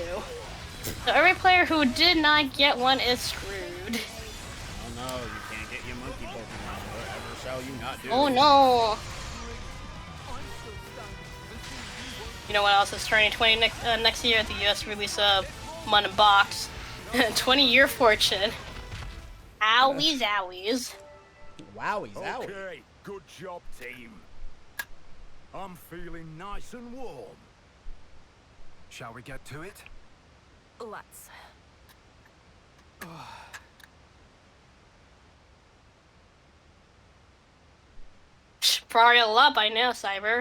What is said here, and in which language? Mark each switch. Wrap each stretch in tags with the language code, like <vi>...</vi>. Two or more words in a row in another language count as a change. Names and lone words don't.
<en>So every player who did not get one is screwed. Oh no, you can't get your monkey Pokemon. Whatever shall you not do? Oh no. You know what else is turning 20 next year at the US release of Mun Box? 20-year fortune. Owies, owies. Wowies, owies. Okay, good job, team. I'm feeling nice and warm. Shall we get to it? Let's. Probably a lot by now, Cyber.</en>